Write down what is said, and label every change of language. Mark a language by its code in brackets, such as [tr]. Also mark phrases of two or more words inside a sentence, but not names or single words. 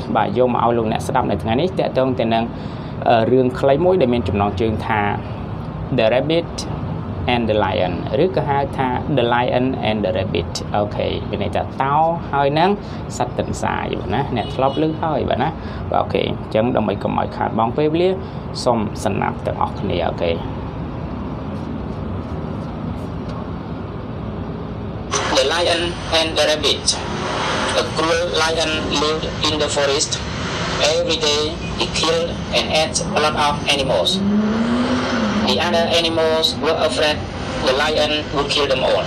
[km] បាទយកមកឲ្យលោកអ្នកស្ដាប់នៅថ្ងៃនេះតកតងទៅនឹងរឿងខ្លីមួយដែលមានចំណងជើងថា The [en] Rabbit and the Lion [km] ឬក៏ហៅថា [en] The Lion and the Rabbit [km] អូខេមានន័យថាតោហើយនឹងសត្វទន្សាយបាទណាអ្នកធ្លាប់ឮហើយបាទណាបាទអូខេអញ្ចឹងដើម្បីកុំឲ្យខាតបង់ពេលវេលាសូមសំណាប់ទាំងអស់គ្នាអូខេ [en] The Lion and the Rabbit A cruel lion lived in the forest. Every day he killed and ate a lot of animals. The other animals were afraid the lion would kill them all.